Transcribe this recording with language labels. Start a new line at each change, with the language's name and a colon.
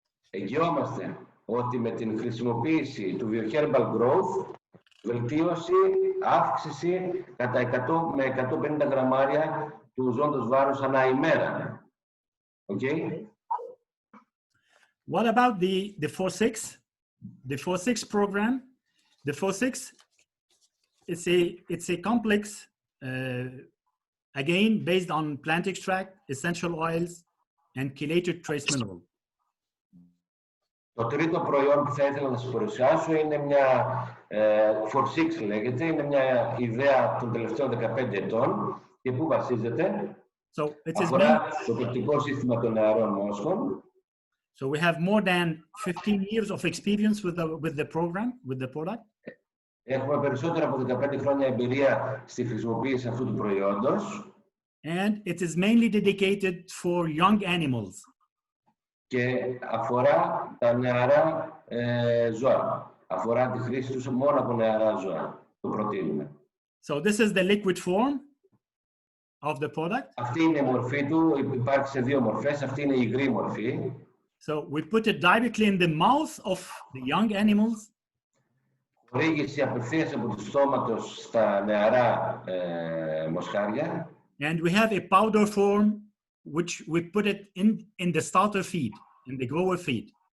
Greek: Εγγυόμαστε ότι με την χρησιμοποίηση του Vioherbal Growth, βελτίωση, αύξηση κατά 100 με 150 γραμμάρια του ζώντος βάρους ανά ημέρα.
English: Okay? What about the 4-6? The 4-6 program. The 4-6, it's a complex, again, based on plant extract, essential oils, and chelated trace mineral.
Greek: Το τρίτο προϊόν που θα ήθελα να σας παρουσιάσω είναι μια 4-6 λέγεται, είναι μια ιδέα των τελευταίων 15 ετών και πού βασίζεται. Αφορά το πεπτικό σύστημα των νεαρών μόσχων.
English: So we have more than 15 years of experience with the program, with the product.
Greek: Έχουμε περισσότερα από 15 χρόνια εμπειρία στη χρησιμοποίηση αυτού του προϊόντος.
English: And it is mainly dedicated for young animals.
Greek: Και αφορά τα νεαρά ζώα. Αφορά τη χρήση τους μόνο από νεαρά ζώα. Το προτείνουμε.
English: So this is the liquid form of the product.
Greek: Αυτή είναι η μορφή του. Υπάρχει σε δύο μορφές. Αυτή είναι η υγρή μορφή.
English: So we put it directly in the mouth of the young animals.
Greek: Χορήγηση απευθείας από το στόματος στα νεαρά μοσχάρια.
English: And we have a powder form which we put it in the starter feed, in the grower feed.